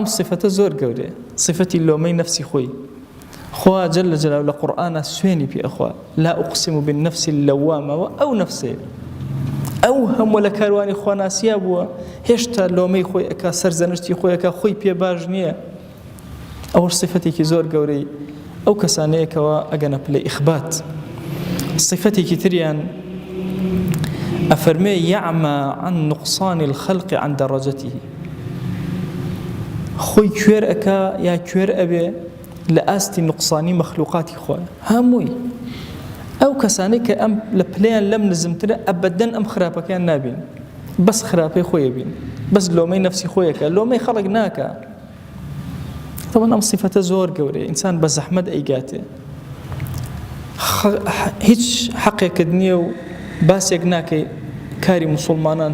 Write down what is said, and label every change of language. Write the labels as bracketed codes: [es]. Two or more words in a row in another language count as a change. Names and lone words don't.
[ckb] صفەتە زۆر گەورەیە صفەتی لۆمەی نەفسی خۆی خوا [ar] جل جلاله [ckb] لە قورئانە سوێنی پێ ئەخوا [ar] لا ئوقسم بالنفس اللوامە [ckb] ئەو نەفسێ ئەو هەموو لە کاروانی خواناسیە بووە هێشتا لۆمەی خۆی ئەکا سەرزەنشتی خۆی ئەکا خۆی پێ باش نییە ئەوەش صفەتێکی زۆر گەورەی ئەو کەسانەیەکەوە ئەگەنە پلەی ئیخبات صفەتێکی تریان ئەفەرمێ [ar] يعمى عن نقصان الخلق عن درجته [ckb] خۆی کوێر ئەکا یا کوێر ئەبێ لە ئاستی نقصانی مەخلوقاتی خۆی هەمووی ئەو کەسانەی کە ئەم لە پلەیان لەم نزمترە ئەبەدەن ئەم خراپەکەیان نابین بەس خراپەی خۆی بین بەس لۆمەی نەفسی خۆیەکە لۆمەی خەڵک ناکە طبعا ئەم صفەتە زۆر گەورەیە ئینسان بە زەحمەت ئەیگاتێ هیچ حەقێکت نییە و باسێک ناکەی کاری موسڵمانان